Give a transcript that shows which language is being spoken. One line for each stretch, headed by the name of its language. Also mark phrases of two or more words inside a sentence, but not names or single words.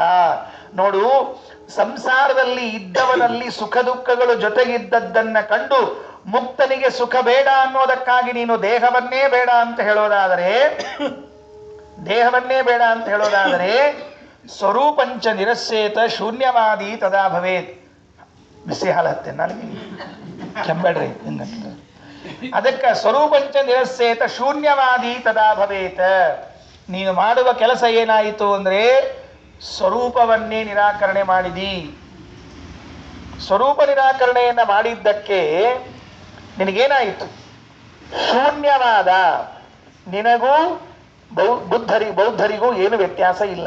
Kannada: ನೋಡು, ಸಂಸಾರದಲ್ಲಿ ಇದ್ದವನಲ್ಲಿ ಸುಖ ದುಃಖಗಳು ಜೊತೆಗಿದ್ದದ್ದನ್ನ ಕಂಡು ಮುಕ್ತನಿಗೆ ಸುಖ ಬೇಡ ಅನ್ನೋದಕ್ಕಾಗಿ ನೀನು ದೇಹವನ್ನೇ ಬೇಡ ಅಂತ ಹೇಳೋದಾದರೆ
Sanskrit: ಸ್ವರೂಪಂಚ ನಿರಸ್ಯೇತ ಶೂನ್ಯವಾದಿ ತದಾ ಭವೇತ್.
Kannada: ಬಿಸಿ ಹಾಲು ಹತ್ತೆ ನನಗೆ ಕೆಂಬೇಡ್ರಿ.
Sanskrit: ಅದಕ್ಕೆ ಸ್ವರೂಪಂಚ ನಿರಸ್ಯೇತ ಶೂನ್ಯವಾದಿ ತದಾ ಭವೇತ್.
Kannada: ನೀನು ಮಾಡುವ ಕೆಲಸ ಏನಾಯಿತು ಅಂದ್ರೆ ಸ್ವರೂಪವನ್ನೇ ನಿರಾಕರಣೆ ಮಾಡಿದಿ. ಸ್ವರೂಪ ನಿರಾಕರಣೆಯನ್ನ ಮಾಡಿದ್ದಕ್ಕೆ ನಿನಗೇನಾಯಿತು? ಶೂನ್ಯವಾದ. ನಿನಗೂ ಬೌದ್ಧರಿಗೂ ಏನು ವ್ಯತ್ಯಾಸ ಇಲ್ಲ.